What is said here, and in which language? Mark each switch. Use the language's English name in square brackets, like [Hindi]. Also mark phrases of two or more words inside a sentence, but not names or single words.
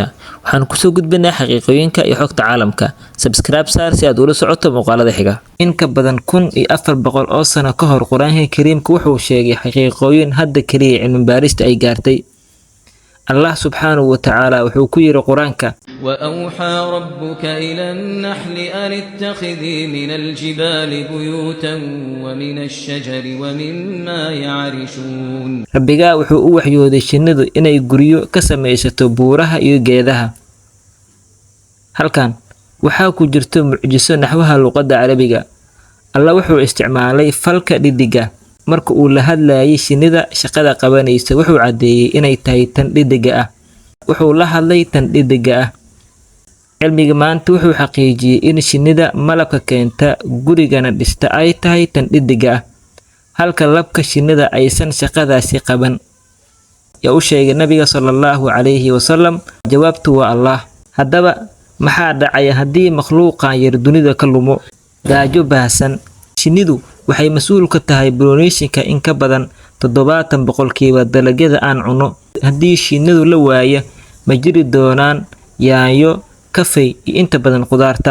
[Somali] waxaan ku soo gudbinaa xaqiiqooyinka iyo xogta caalamka. Subscribe saar si aad ula socoto muuqaalada xiga. In ka badan 1400 oo sano ka hor Quraanka Kariimka wuxuu sheegay xaqiiqooyin hadda kaliya cilmi baarista ay gaartay. Allah [Arabic] سبحانه وتعالى [Somali] wuxuu ku yiri Quraanka: [Arabic] وأوحى ربك إلى النحل أن اتخذي من الجبال بيوتا ومن الشجر ومما يعرشون. [Somali] Rabbiga wuxuu u waxyooday shinnidu inay guryo ka samaysato buuraha iyo geedaha. Halkan waxaa ku jirto mucjiso naxwaha luqadda Carabiga. Allah wuxuu isticmaalay falka dhidiga marka uu la hadlayay shinnida shaqada qabanaysa. Wuxuu cadeeyay inay tahay tan dhidiga ah. Wuxuu la hadlay tan dhidiga ah. Cilmiga maanta wuxuu xaqiijiyay in shinnida malabka keenta gurigana dhista ay tahay tan dhidiga ah, halka labka shinnida aysan shaqadaasi qaban. Ya u sheegay Nabiga [Arabic] صلى الله عليه وسلم, [Somali] jawaabtu waa Allah. Haddaba maxaa dhacaya haddii makhluuqan yar dunida ka lumo? Gaajo baahsan. Shinnidu waxay mas'uul ka tahay pollination-ka in ka badan 70% dalagyada aan cuno. Haddii shinnidu la waayo, ma jiri doonaan yaanyo, kafey iyo inta badan khudaarta.